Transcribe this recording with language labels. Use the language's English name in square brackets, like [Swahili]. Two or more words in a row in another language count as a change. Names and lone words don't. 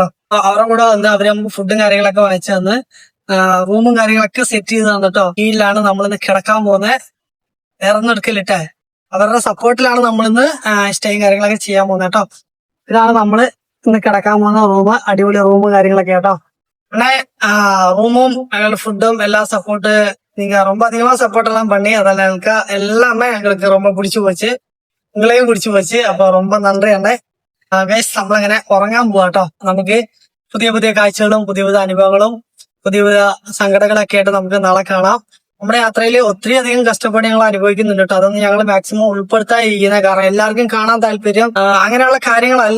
[Malayalam] അവരുടെ കൂടെ വന്ന് അവര് നമുക്ക് ഫുഡും കാര്യങ്ങളൊക്കെ വാങ്ങിച്ചു തന്ന് റൂമും കാര്യങ്ങളൊക്കെ സെറ്റ് ചെയ്ത് തന്നിട്ടോ. കീഴിലാണ് നമ്മളിന്ന് കിടക്കാൻ പോകുന്നത്. ഇറന്നെടുക്കലിട്ടെ അവരുടെ സപ്പോർട്ടിലാണ് നമ്മളിന്ന് സ്റ്റേയും കാര്യങ്ങളൊക്കെ ചെയ്യാൻ പോകുന്നത് കേട്ടോ. ഇതാണ് നമ്മള് ഇന്ന് കിടക്കാൻ പോകുന്ന റൂം. അടിപൊളി റൂമും കാര്യങ്ങളൊക്കെ കേട്ടോ. പിന്നെ റൂമും ഫുഡും എല്ലാം സപ്പോർട്ട് [Tamil] நீங்க ரொம்ப அதிகமா சப்போர்ட் எல்லாம் பண்ணி அதில் எனக்கு எல்லாமே எங்களுக்கு ரொம்ப பிடிச்சி போச்சு. உங்களையும் பிடிச்சி போச்சு. [Malayalam] അപ്പൊ ரொம்ப നന്ദി അണ്ണേ. ഗൈസ്, നമ്മളിങ്ങനെ ഉറങ്ങാൻ പോവാട്ടോ. നമുക്ക് പുതിയ പുതിയ കാഴ്ചകളും പുതിയ പുതിയ അനുഭവങ്ങളും പുതിയ പുതിയ സങ്കടങ്ങളൊക്കെ ആയിട്ട് നമുക്ക് നാളെ കാണാം. നമ്മുടെ യാത്രയിൽ ഒത്തിരി അധികം കഷ്ടപ്പാട് ഞങ്ങൾ അനുഭവിക്കുന്നുണ്ട് കേട്ടോ. അതൊന്നും ഞങ്ങൾ മാക്സിമം ഉൾപ്പെടുത്താതിരിക്കുന്നത്. കാരണം എല്ലാവർക്കും കാണാൻ താല്പര്യം അങ്ങനെയുള്ള കാര്യങ്ങളല്ല.